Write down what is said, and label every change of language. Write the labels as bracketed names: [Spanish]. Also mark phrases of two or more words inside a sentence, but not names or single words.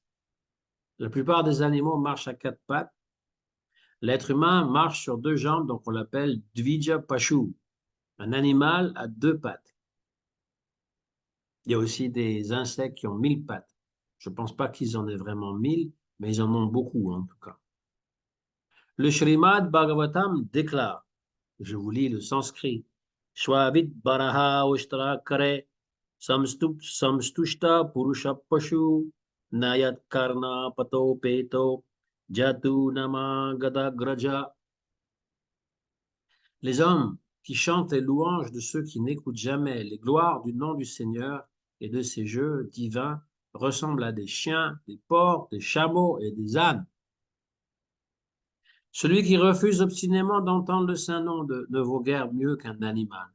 [French] La plupart des animaux marchent à 4 pattes. L'être humain marche sur 2 jambes, donc on l'appelle [Sanskrit] द्विज पशु, [French] un animal à 2 pattes. Il y a aussi des insectes qui ont 1000 pattes. Je ne pense pas qu'ils en aient vraiment 1000, mais ils en ont beaucoup en tout cas. Le Srimad Bhagavatam déclare, je vous lis le sanskrit, [Sanskrit] श्वविड् वराह उष्ट्र खरैः संस्तुतः पुरुषः पशुः न यत् कर्ण पथ उपेतो जातु नाम गद अग्रजः. [French] Les hommes qui chantent les louanges de ceux qui n'écoutent jamais les gloires du nom du Seigneur et de ses jeux divins ressemblent à des chiens, des porcs, des chameaux et des ânes. Celui qui refuse obstinément d'entendre le saint nom ne vaut guère mieux qu'un animal.